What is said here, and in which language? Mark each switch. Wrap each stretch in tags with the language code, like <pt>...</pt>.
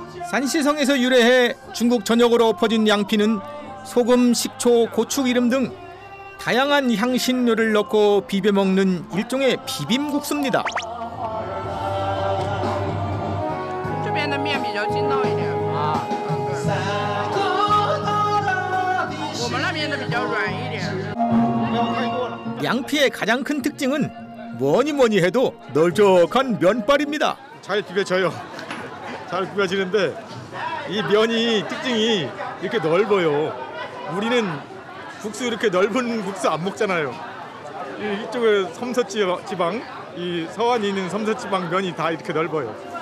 <ko>산시성에서 유래해 중국 전역으로 퍼진 양피는 소금, 식초, 고추기름 등 다양한 향신료를 넣고 비벼 먹는 일종의 비빔국수입니다.</ko> <zh>这边的面比较筋道一点啊，我们那边的比较软一点。</zh> <ko>양피의 가장 큰 특징은 뭐니 해도 널쩍한 면발입니다. 잘 비벼져요. 잘 비벼지는데 이 면이 특징이 이렇게 넓어요. 우리는 국수 이렇게 넓은 국수 안 먹잖아요. 이쪽에 섬서지방, 이 서안에 있는 섬서지방 면이 다 이렇게 넓어요.</ko>